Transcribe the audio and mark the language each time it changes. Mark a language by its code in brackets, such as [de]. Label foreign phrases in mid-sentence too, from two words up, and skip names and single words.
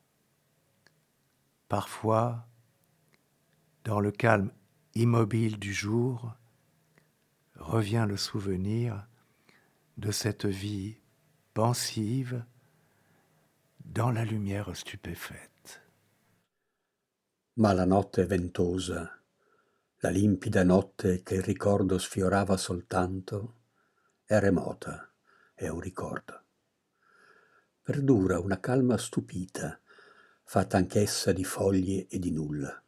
[fr] Parfois, dans le calme immobile du jour, revient le souvenir de cette vie pensive dans la lumière stupéfaite. [it] Ma la notte ventosa, la limpida notte che il ricordo sfiorava soltanto, è remota, è un ricordo. Perdura una calma stupita, fatta anch'essa di foglie e di nulla.